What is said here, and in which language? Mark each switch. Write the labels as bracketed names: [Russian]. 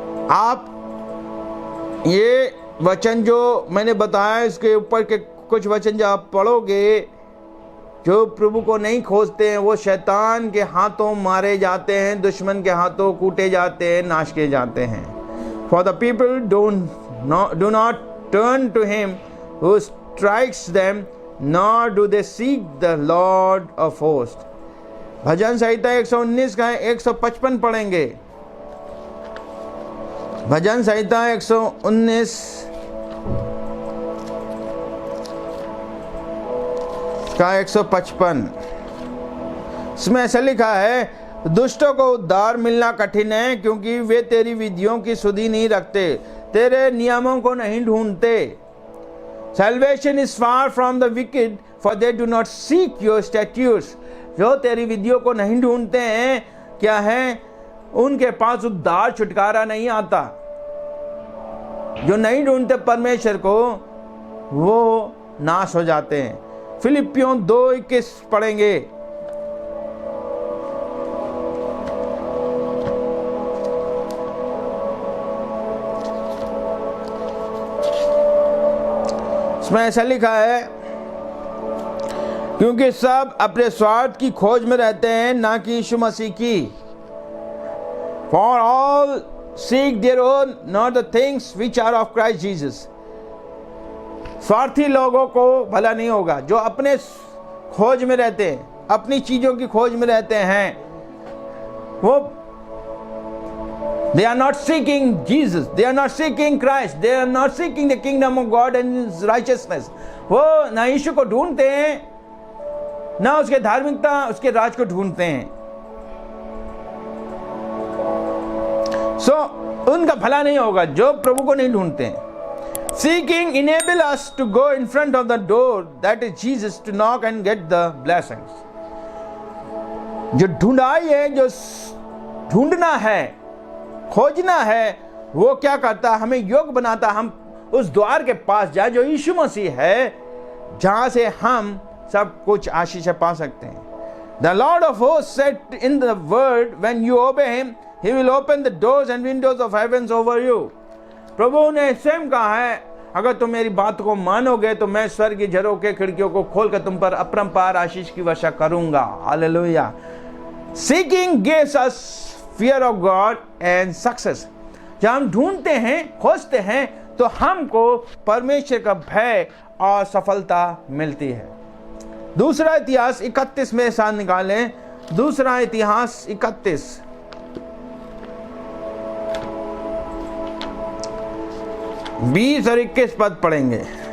[Hindi] आप ये वचन जो मैंने बताया, इसके ऊपर के कुछ वचन जब आप पढ़ोगे, जो प्रभु को नहीं खोजते हैं वो शैतान के हाथों मारे जाते हैं, दुश्मन के हाथों कूटे जाते हैं, नाश किए जाते हैं। [English] For the people do not turn to him who strikes them, nor do they seek the Lord of hosts। [Hindi] भजन संहिता 119 का 155 पढ़ेंगे। भजन संहिता 119 का 155, इसमें ऐसा लिखा है, दुष्टों को उद्धार मिलना कठिन है, क्योंकि वे तेरी विधियों की सुधि नहीं रखते, तेरे नियमों को नहीं ढूंढते। [English] Salvation is far from the wicked, for they do not seek your statutes। [Hindi] जो तेरी विधियों को नहीं ढूंढते हैं, क्या है, उनके पास उद्धार छुटकारा नहीं आता। जो नहीं ढूंढते परमेश्वर को, वो नाश हो जाते हैं। फिलिपियों 2:21 पढ़ेंगे। इसमें ऐसा लिखा है, क्योंकि सब अपने स्वार्थ की खोज में रहते हैं, ना कि यीशु मसीह की। [English] For all seek their own, not the things which are of Christ Jesus. [Hindi] स्वार्थी लोगों को भला नहीं होगा। जो अपने खोज में रहते हैं, अपनी चीजों की खोज में रहते हैं, वो [English] they are not seeking Jesus, they are not seeking Christ, they are not seeking the kingdom of God and His righteousness. [Hindi] वो ना यीशु को ढूंढते हैं, ना उसके धार्मिकता, उसके राज को ढूंढते हैं। उनका भला नहीं होगा जो प्रभु को नहीं ढूंढते हैं। [English] Seeking enable us to go in front of the door, that is Jesus, to knock and get the blessings. [Hindi] जो ढूंढाई है, जो ढूंढना है, खोजना है, वो क्या करता, हमें योग्य बनाता, हम उस द्वार के पास जाए जो यीशु मसीह है, जहां से हम सब कुछ आशीष पा सकते हैं। [English] The Lord of hosts said in the word, when you obey him, he will open the doors and windows of heavens over you. [Hindi] प्रभु ने स्वयं कहा है, अगर तुम मेरी बात को मानोगे तो मैं स्वर्ग की झरोखे खिड़कियों को खोलकर तुम पर अपरंपार आशीष की वर्षा करूंगा। Hallelujah. [English] Seeking gives us fear of God and success. [Hindi] जब हम ढूंढते हैं, खोजते हैं, तो हमको परमेश्वर का भय और सफलता मिलती है। दूसरा इतिहास 31 में साथ निकालें। दूसरा इतिहास 31 20 और 21 पद पढ़ेंगे।